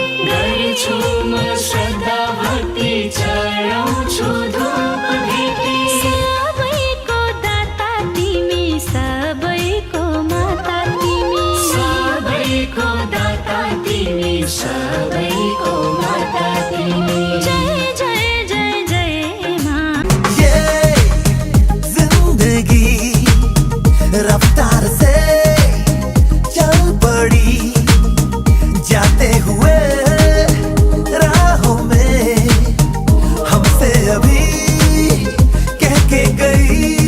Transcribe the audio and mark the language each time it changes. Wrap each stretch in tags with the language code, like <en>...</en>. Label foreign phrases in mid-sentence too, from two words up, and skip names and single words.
<ne>गर्छु म श्रद्धा भक्ति चढाउँछु धूप भेटी सबैको दाता तिमी सबैको माता तिमी सबैको दाता तिमी सबैको माता तिमी</ne> <hi>जय जय जय जय माँ ये जिंदगी रफ्तार से चल पड़ी जाते हुए राहों में हमसे अभी कह के गई</hi>